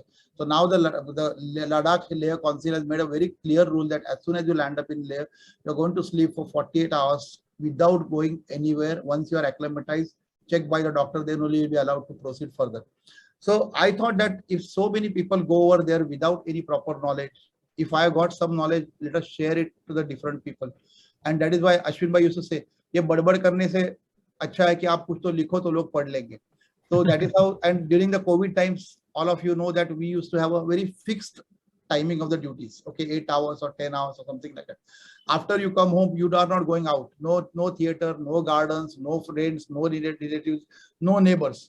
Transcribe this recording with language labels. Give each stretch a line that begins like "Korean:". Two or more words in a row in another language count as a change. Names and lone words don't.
English: So now the Ladakh Leh Council has made a very clear rule that as soon as you land up in Leh, you're going to sleep for 48 hours without going anywhere. Once you are acclimatized, checked by the doctor, then only you'll be allowed to proceed further. So I thought that if so many people go over there without any proper knowledge, if I got some knowledge, let us share it to the different people. And that is why Ashwin bhai used to say,
Hindi: "ये बड़बड़ करने से अच्छा है कि आप कुछ तो लिखो तो लोग पढ़ लेंगे."
English: So that is how. And during the COVID times, all of you know that we used to have a very fixed timing of the duties. Okay, 8 hours or 10 hours or something like that. After you come home, you are not going out. No theater, no gardens, no friends, no relatives, no neighbors.